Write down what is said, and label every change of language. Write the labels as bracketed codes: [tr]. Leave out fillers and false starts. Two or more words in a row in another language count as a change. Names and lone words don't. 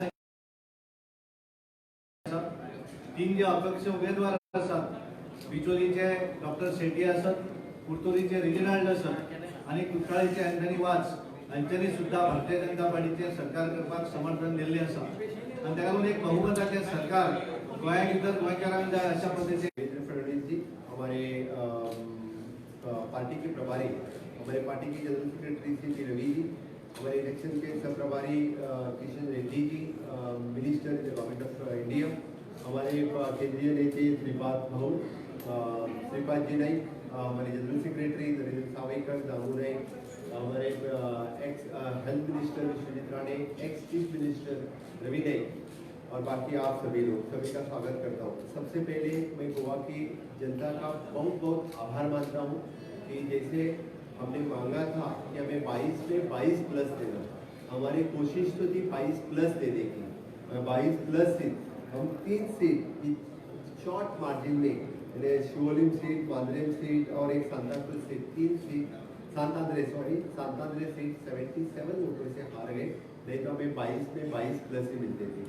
[kok] 3 जे अपक्ष उमेदवार आसात बिचोलीचे डॉक्टर शेट्टी आसात, कुर्तोलीचे रिजिनाल्ड आसात आणि कुट्टाळीचे अँथनी वाज हांच्यांनी सुद्धा भारतीय जनता पार्टीचे सरकार करपाक समर्थन दिल्ले आसा आणि ताका लागून एक बहुमताचे सरकार गोंया भितर गोंयकारांक जाय अशा पद्धतीचे [hi] देवेंद्र फडणवीस जी हमारे पार्टी के प्रभारी, हमारे पार्टी की [en] General Secretary [hi] श्री रवि जी, हमारे इलेक्शन के सब प्रभारी किशन रेड्डी जी, [en] Minister in the Government of India, [hi] हमारे केंद्रीय नेता श्रीपाद भाऊ, श्रीपाद जी नाईक, हमारे [en] General Secretary [hi] नरेंद्र सावयकर, दामू नाईक, हमारे [en] ex Health Minister [hi] विश्वजीत राणे, [en] ex Chief Minister [hi] रवि नाईक और बाकी आप सभी लोग, सभी का स्वागत करता हूँ। सबसे पहले मैं गोवा की जनता का बहुत आभार मानता हूँ कि जैसे हमने मांगा था कि हमें 22 में 22 प्लस देना, हमारी कोशिश तो थी 22 प्लस देने की, 22 प्लस सीट हम 3 सीट [en] short margin [hi] में शिवोलिम सीट, मांद्रेम सीट और एक सांताक्रूज सीट, 3 सीट सांतांद्रे सीट 77 वोटों से हार गए, नहीं तो हमें 22 में 22 प्लस ही मिलते थे।